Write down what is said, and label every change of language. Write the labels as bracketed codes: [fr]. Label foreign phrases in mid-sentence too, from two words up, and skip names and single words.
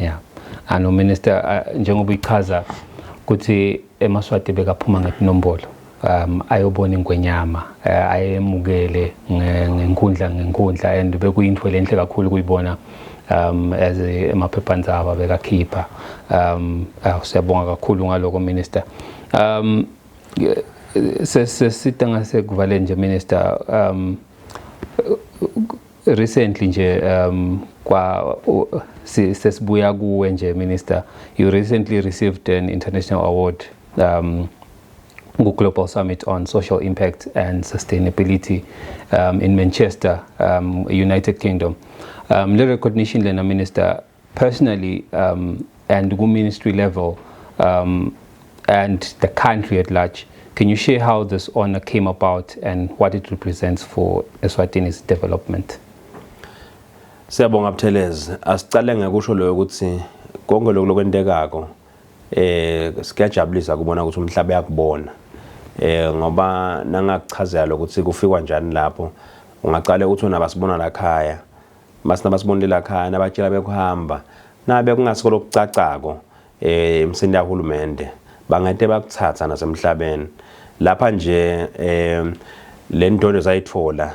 [ss] ano minister njengoba ichaza ukuthi emaswati bekaphuma ngenombolo ayobona ingwenyama ayemukele ngenkundla and bekuyintwe lenhle kakhulu kuyibona as emaphephandaba bekakhipha siyabonga kakhulu ngaloko minister sesita ngase kuvale nje minister recently nje kwa sesibuya kuwe nje [en] Minister, you recently received an international award Global Summit on Social Impact and Sustainability in Manchester, United Kingdom. The recognition lena Minister personally and the ministry level and the country at large. Can you share how this honor came about and what it represents for Eswatini's development? [ss] Siyabonga Buthelezi, asicale ngekusho lo ukuthi konke lokho lokwentekako sikuyajabulisa kubona ukuthi umhlaba yakubona. Ngoba nangakuchazela ukuthi kufikwa njani lapho ungaqale uthi unabasibona la khaya masinabasibonile la khaya nabatshela bekuhamba nabe kungasikolo kucacako emsini yahulumende bangete bakuthatha nasemhlabeni lapha nje le nto zayithola